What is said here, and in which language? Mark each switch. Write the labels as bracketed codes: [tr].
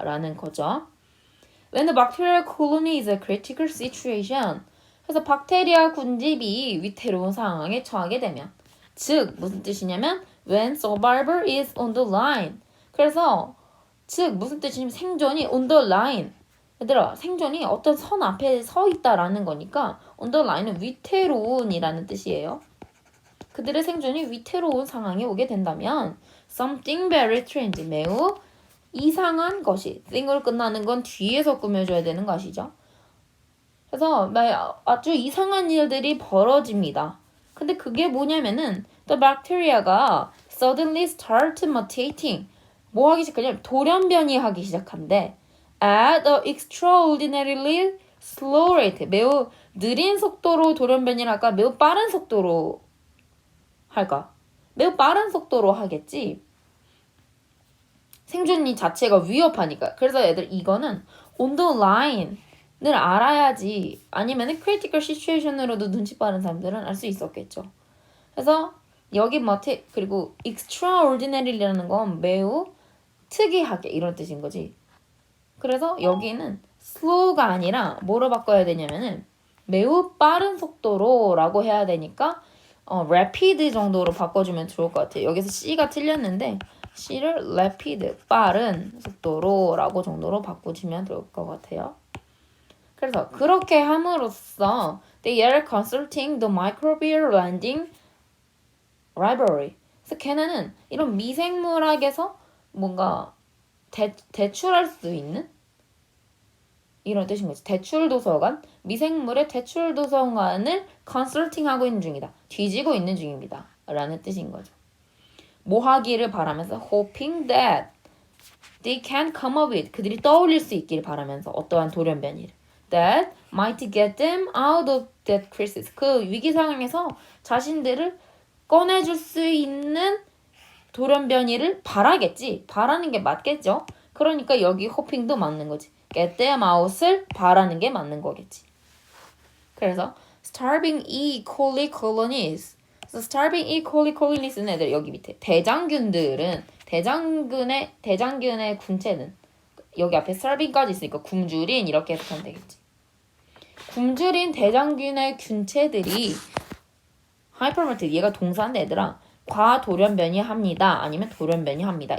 [ko] 라는 거죠. [en] When the bacterial colony is a critical situation. [ko] 그래서 박테리아 군집이 위태로운 상황에 처하게 되면 즉 무슨 뜻이냐면 [en] when survival is on the line. [ko] 그래서 즉 무슨 뜻이냐면 생존이 [en] on the line. [ko] 얘들아 생존이 어떤 선 앞에 서 있다라는 거니까 on the line은 위태로운이라는 뜻이에요. 그들의 생존이 위태로운 상황에 오게 된다면 [en] something very strange, [ko] 매우 이상한 것이 thing으로 끝나는 건 뒤에서 꾸며줘야 되는 것이죠. 그래서 아주 이상한 일들이 벌어집니다. 근데 그게 뭐냐면은 [en] the bacteria [ko] 가 [en] suddenly start mutating. [ko] 뭐 하기 시작하냐면 돌연변이 하기 시작한대. [en] At a extraordinarily slow rate. [ko] 매우 느린 속도로 돌연변이를 할까? 매우 빠른 속도로 할까? 매우 빠른 속도로 하겠지. 생존이 자체가 위협하니까. 그래서 애들 이거는 on the line을 알아야지. 아니면 critical situation으로도 눈치 빠른 사람들은 알 수 있었겠죠. 그래서 여기 그리고 extraordinary라는 건 매우 특이하게 이런 뜻인 거지. 그래서 여기는 slow가 아니라 뭐로 바꿔야 되냐면은 매우 빠른 속도로 라고 해야 되니까 rapid 정도로 바꿔주면 좋을 것 같아요. 여기서 C가 틀렸는데 C를 rapid, 빠른 속도로 라고 정도로 바꾸시면 될 것 같아요. 그래서 그렇게 함으로써 [en] they are consulting the microbial landing library. [ko] 그래서 걔네는 이런 미생물학에서 뭔가 대출할 수 있는 이런 뜻인 거지. 대출 도서관, 미생물의 대출 도서관을 컨설팅하고 있는 중이다. 뒤지고 있는 중입니다. 라는 뜻인 거죠. 뭐 하기를 바라면서 [en] hoping that they can come up with [ko] 그들이 떠올릴 수 있기를 바라면서 어떠한 돌연변이를 [en] that might get them out of that crisis [ko] 그 위기 상황에서 자신들을 꺼내줄 수 있는 돌연변이를 바라겠지. 바라는 게 맞겠죠. 그러니까 여기 hoping도 맞는 거지. get them out을 바라는 게 맞는 거겠지. 그래서 [en] starving E. coli colonies. 그래서 starving E. [ko] coli colonies는 애들 여기 밑에 대장균들은 대장균의 군체는 여기 앞에 starving까지 있으니까 굶주린 이렇게 해석하면 되겠지. 굶주린 대장균의 균체들이 hypermutated 얘가 동사인데 얘들아 과돌연변이 합니다. 아니면 돌연변이 합니다.